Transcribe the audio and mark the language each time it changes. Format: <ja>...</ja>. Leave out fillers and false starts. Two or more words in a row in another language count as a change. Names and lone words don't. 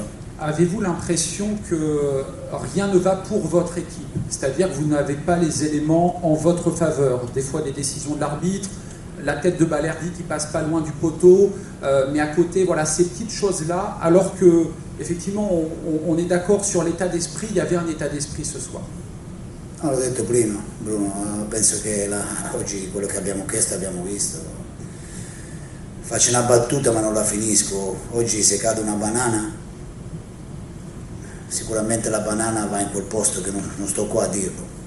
<fr>Avez-vous l'impression que rien ne va pour votre équipe? C'est-à-dire que vous n'avez pas les éléments en votre faveur. Des fois des décisions de l'arbitre, la tête de Balerdi qui passe pas loin du poteau, mais à côté, voilà, ces petites choses-là, alors que effectivement on est d'accord sur l'état d'esprit, il y avait un état d'esprit ce soir.</fr> <it>L'ho detto prima, Bruno, penso che oggi quello che abbiamo chiesto abbiamo visto. Faccio una battuta ma non la finisco. Oggi se cade una banana, sicuramente la banana va in quel posto che non sto qua a dirlo.</it>